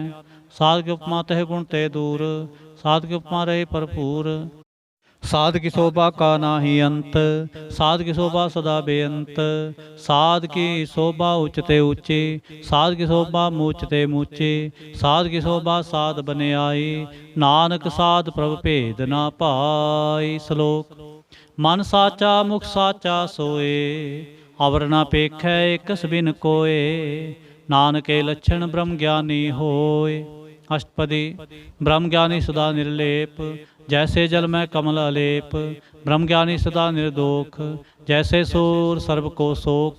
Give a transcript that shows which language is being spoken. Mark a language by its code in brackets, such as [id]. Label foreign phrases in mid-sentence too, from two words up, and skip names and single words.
[pa] ਸਾਧ ਕੇ ਉਪਮਾ ਤਹ ਗੁਣ ਤੇ ਦੂਰ, ਸਾਧ ਕੀ ਉਪਮਾ ਰਹੇ ਭਰਪੂਰ। ਸਾਧ ਕੀ ਸੋਭਾ ਕਾ ਨਾਹੀ ਅੰਤ, ਸਾਧ ਕੀ ਸੋਭਾ ਸਦਾ ਬੇਅੰਤ। ਸਾਧ ਕੀ ਸੋਭਾ ਊਚਤੇ ਊਚੀ, ਸਾਧ ਕੀ ਸੋਭਾ ਮੂਚਤੇ ਮੂਚੀ। ਸਾਧ ਕੀ ਸੋਭਾ ਸਾਧ ਬਨੇ ਆਈ, ਨਾਨਕ ਸਾਧ ਪ੍ਰਭ ਭੇਦ ਨਾ ਪਾਈ। ਸਲੋਕ। ਮਨ ਸਾਚਾ ਮੁਖ ਸਾਚਾ ਸੋਇ, ਅਵਰ ਨਾ ਪੇਖੈ ਏਕਸ ਬਿਨ ਕੋਇ। ਨਾਨਕੇ ਲਛਣ ਬ੍ਰਹਮ ਗਿਆਨੀ ਹੋਇ। ਅਸਟਪਦੀ। ਬ੍ਰਹਮ ਗਿਆਨੀ ਸਦਾ ਨਿਰਲੇਪ, ਜੈਸੇ ਜਲ ਮੇਂ ਕਮਲ ਅਲੇਪ। ਬ੍ਰਹਮਗਿਆਨੀ ਸਦਾ ਨਿਰਦੋਖ, ਜੈਸੇ ਸੂਰ ਸਰਬ ਕੋ ਸੋਖ।